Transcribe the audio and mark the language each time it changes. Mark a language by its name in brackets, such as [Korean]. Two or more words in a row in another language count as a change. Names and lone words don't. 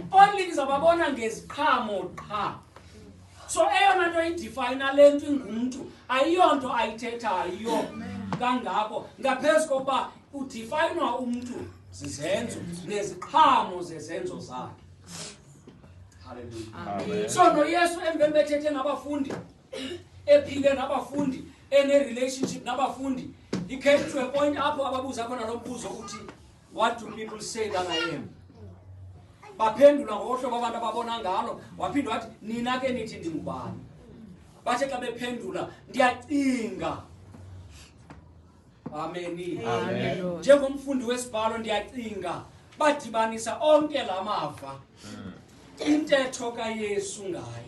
[Xhosa] Only nizawubabona ngeziqhamo qha. So eyona nto idefine le nto ingumntu ayiyonto ayithethayo kangako ngaphezu kokuba udefinwa umntu zizenzo neziqhamo zezenzo zakhe. Hallelujah. Amen. So noYesu emveni bethethe nabafundi ephile nabafundi ene-relationship nabafundi, [English] he came to a point [Xhosa] apho ababuza khona lo mbuzo uthi, [English] what do people say that I am? [Xhosa] Baphendula ngohlobo abantu ababona ngalo, waphinda wathi nina ke nithi ndingubani? Bathe xa bephendula ndiyacinga. Amen. Amen. Njengomfundi wesibhalo ndiyacinga badibanisa onke la mava intetho kaYesu ngaye.